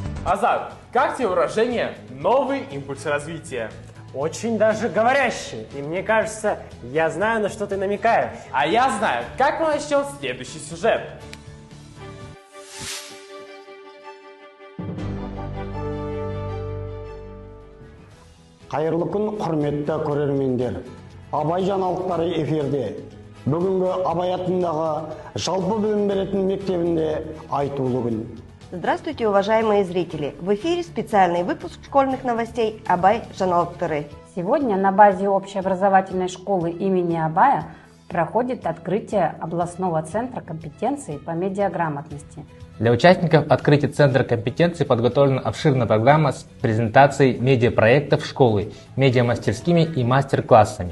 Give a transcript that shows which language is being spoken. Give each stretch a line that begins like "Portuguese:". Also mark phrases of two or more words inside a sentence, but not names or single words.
Russian: Азат, как тебе выражение «новый импульс развития»? Очень даже говорящий. И мне кажется, я знаю, на что ты намекаешь. А я знаю, как мы начнем следующий сюжет.
Kazakh: Қайырлы күн, құрметті көрермендер. Абай жаңалықтары эфирде. Бүгінгі Абай атындағы жалпы білім беретін мектебінде айтулы күн.
Russian: Здравствуйте, уважаемые зрители! В эфире специальный выпуск школьных новостей Абай жаңалықтары. Сегодня на базе общеобразовательной школы имени Абая проходит открытие областного центра компетенций по медиаграмотности. Для участников открытия Центра компетенций подготовлена обширная программа с презентацией медиапроектов школы, медиамастерскими и мастер-классами.